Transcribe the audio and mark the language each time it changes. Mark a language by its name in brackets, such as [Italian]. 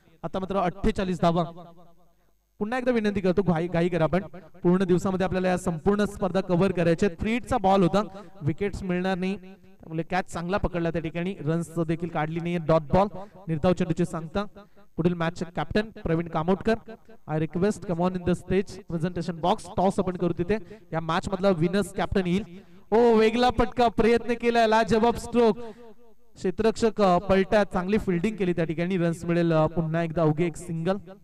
[Marathi] आता मात्र 48 धावा. पुन्हा एकदा विनंती करतो घाई करा. आपण पूर्ण दिवसामध्ये आपल्याला या संपूर्ण स्पर्धा कव्हर करायच्या. फ्री हिटचा बॉल होता. विकेट्स मिळणार नाही त्यामुळे कॅच चांगला पकडला त्या ठिकाणी. रन्स देखील काढली नाही. Dot ball. निर्धाव चेंडूची सांगता. पुढील मॅचचे captain Pravin Kamotkar. [English] I request come on in the stage presentation box. [Marathi] Toss आपण करू तिथे. या मॅच मधला विनर्स कॅप्टन येईल. ओ वेगळा पटका प्रयत्न केला. लाजवाब स्ट्रोक. क्षेत्ररक्षक पलटा चांगली फिल्डिंग केली त्या ठिकाणी. रन्स मिळेल पुन्हा एकदा अवघे एक सिंगल.